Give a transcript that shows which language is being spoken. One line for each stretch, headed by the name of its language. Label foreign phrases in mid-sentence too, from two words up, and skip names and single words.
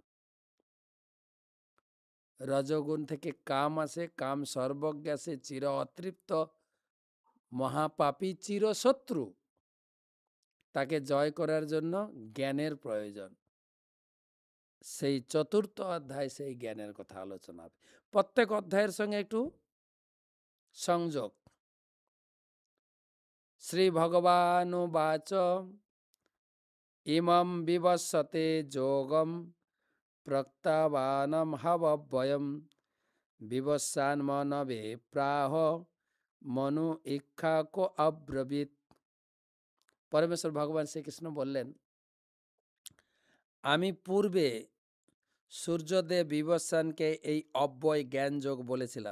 Bangla: রজগুণ থেকে কাম আসে, কাম সর্বজ্ঞ আসে, চির অতৃপ্ত মহাপাপী চিরশত্রু, তাকে জয় করার জন্য জ্ঞানের প্রয়োজন। সেই ৪র্থ অধ্যায় সেই জ্ঞানের কথা আলোচনা হবে। প্রত্যেক অধ্যায়ের সঙ্গে একটু সংযোগ।
Sanskrit: শ্রী ভগবানুবাচ ইমং বিবস্বতে যোগম প্রক্তাবানম হবব্বয়ম বিবস্বান মনবে প্রাহ মনু ইক্ষাকো অব্রবীত।
Bangla: পরমেশ্বর ভগবান শ্রীকৃষ্ণ বললেন, আমি পূর্বে সূর্যদেব বিবস্বানকে এই অব্যয় জ্ঞান যোগ বলেছিলাম।